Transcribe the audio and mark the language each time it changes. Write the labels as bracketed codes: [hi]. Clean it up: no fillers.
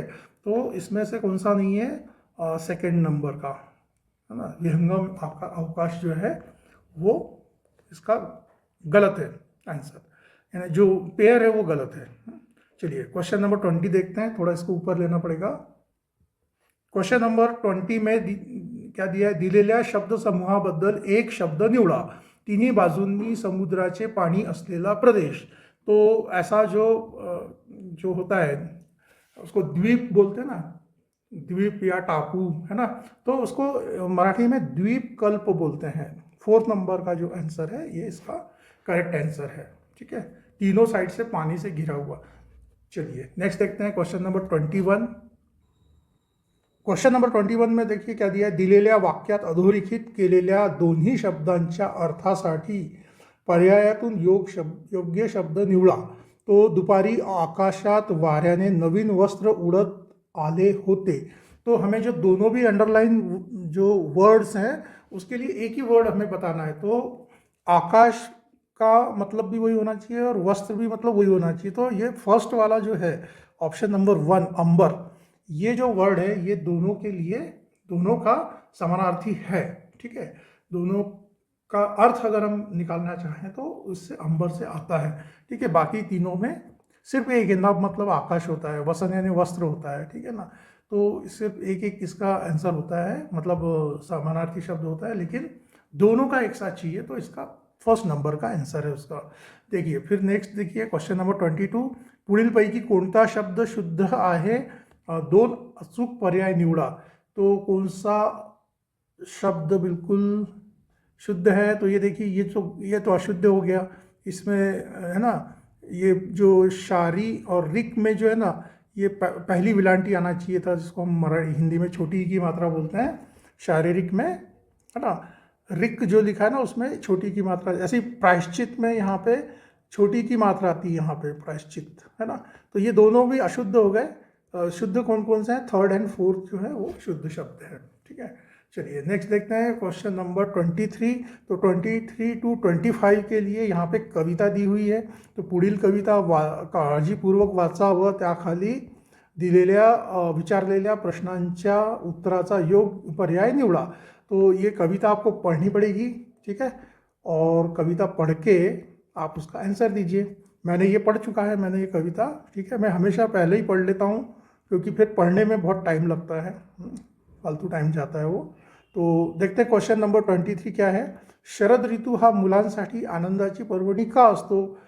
[hi] तो इसमें से कौन सा नहीं है, सेकंड नंबर का, है ना, विहंगम अवकाश जो है वो इसका गलत है आंसर, यानी जो पेयर है वो गलत है। चलिए क्वेश्चन नंबर 20 देखते हैं, थोड़ा इसको ऊपर लेना पड़ेगा। क्वेश्चन नंबर 20 में क्या दिया है, [mr] दिलेल्या शब्द समूहाबद्दल एक शब्द निवडा। तिन्ही बाजूंनी समुद्राचे पाणी असलेला प्रदेश। [hi] तो ऐसा जो होता है उसको द्वीप बोलते हैं ना, द्वीप या टापू, है ना, तो उसको मराठी में द्वीपकल्प बोलते हैं। 4th नंबर का जो आंसर है ये इसका करेक्ट आंसर है, ठीक है, तीनों साइड से पानी से घिरा हुआ। चलिए नेक्स्ट देखते हैं क्वेश्चन नंबर 21। क्वेश्चन नंबर 21 में देखिए क्या दिया है, [mr] दिलेल्या वाक्यात अधोरेखित केलेल्या दोन्ही शब्दांच्या अर्थासाठी पर्यायातून योग्य शब्द निवडा। तो दुपारी आकाशात वाऱ्याने नवीन वस्त्र उडत आले होते। [hi] तो हमें जो दोनों भी अंडरलाइन जो वर्ड्स हैं उसके लिए एक ही वर्ड हमें बताना है। तो आकाश का मतलब भी वही होना चाहिए और वस्त्र भी मतलब वही होना चाहिए। तो ये फर्स्ट वाला जो है ऑप्शन नंबर 1 अंबर, ये जो वर्ड है ये दोनों के लिए दोनों का समानार्थी है, ठीक है। दोनों का अर्थ अगर हम निकालना चाहें तो उससे अंबर से आता है, ठीक है। बाकी तीनों में सिर्फ एक नभ मतलब आकाश होता है, वसन यानी वस्त्र होता है, ठीक है ना। तो सिर्फ एक एक इसका आंसर होता है, मतलब समानार्थी शब्द होता है, लेकिन दोनों का एक साथ चाहिए, तो इसका फर्स्ट नंबर का आंसर है उसका। देखिए फिर नेक्स्ट देखिए क्वेश्चन नंबर 22, [mr] पुढीलपैकी कोणता शब्द शुद्ध आहे, 2 अचूक पर्याय निवडा। [hi] तो कौन सा शब्द बिल्कुल शुद्ध है, तो ये देखिए ये तो अशुद्ध हो गया इसमें, है ना। ये जो शारी और रिक में जो है ना, ये पहली विलांटी आना चाहिए था, जिसको हम हिंदी में छोटी की मात्रा बोलते हैं, शारीरिक में, है ना। रिक जो लिखा है ना उसमें छोटी की मात्रा, ऐसे ही प्रायश्चित में यहाँ पे छोटी की मात्रा आती है, यहाँ पे प्रायश्चित है ना। तो ये दोनों भी अशुद्ध हो गए। शुद्ध कौन कौन से हैं? थर्ड एंड फोर्थ जो है वो शुद्ध शब्द है। ठीक है, चलिए नेक्स्ट देखते हैं क्वेश्चन नंबर 23। तो 23 टू 25 के लिए यहाँ पे कविता दी हुई है। [mr] तो पुढील कविता काळजीपूर्वक वाचावं, त्याखाली दिलेल्या विचारलेल्या प्रश्नांच्या उत्तराचा योग पर्याय निवडा। [hi] तो ये कविता आपको पढ़नी पड़ेगी, ठीक है, और कविता पढ़ के आप उसका आंसर दीजिए। मैंने ये पढ़ चुका है, मैंने ये कविता, ठीक है। मैं हमेशा पहले ही पढ़ लेता हूँ क्योंकि फिर पढ़ने में बहुत टाइम लगता है, फालतू टाइम जाता है वो। तो देखते हैं क्वेश्चन नंबर 23 क्या है। [mr] शरद ऋतू हा मुलांसाठी आनंदाची पर्वणी का असतो?